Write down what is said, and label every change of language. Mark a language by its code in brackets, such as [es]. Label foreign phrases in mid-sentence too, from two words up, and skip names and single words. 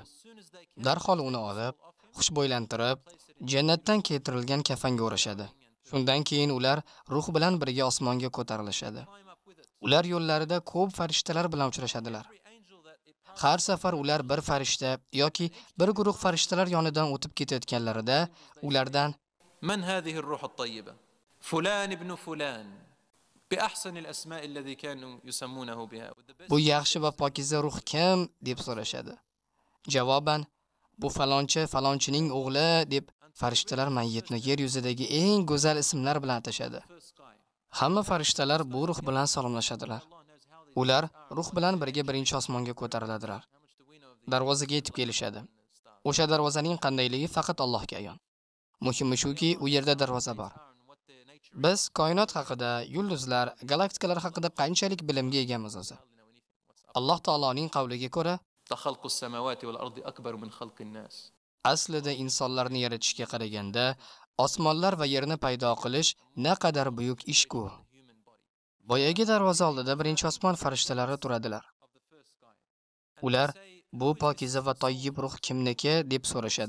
[uz] Darhol uni olib, xushbo'ylantirib, jannatdan keltirilgan kafanga o'rashadi. Shundan keyin ular ruh bilan birga osmonga ko'tarilishadi. Ular yo'llarida ko'p farishtalar bilan uchrashadilar. Har safar ular bir farishta yoki bir guruh farishtalar yonidan o'tib ketayotganlarida ulardan [ar] من هذه الروح الطيبة? فلان بن فلان. بأحسن الأسماء التي كانوا يسمونه بها. [uz] Bu yaxshi va pokiza ruh kim deb so'rashadi. Javoban bu falonchi falonchining o'g'li deb farishtalar mayyitni yer yuzidagi eng go'zal ismlar bilan atashadi. Hamma farishtalar bu ruh bilan salomlashadilar. Ular ruh bilan birga birinchi osmonga ko'tariladilar. Darvozaga yetib kelishadi. O'sha darvozaning qandayligi faqat Allohga ayon. Muhimi shuki, u yerda darvoza bor. Biz koinot haqida, yulduzlar, galaktikalar haqida qanchalik bilimga egamiz o'zi. Alloh taoloning qavliga ko'ra, [ar] خلق السماوات والأرض أكبر من خلق الناس. [uz] aslida insonlarni yaratishga qaraganda osmonlar va yerni paydo qilish naqadar buyuk ish-ku. Boyagi darvoza oldida birinchi osmon farishtalari turadilar. Ular bu pokiza va toyyib ruh kimniki deb so'rashadi.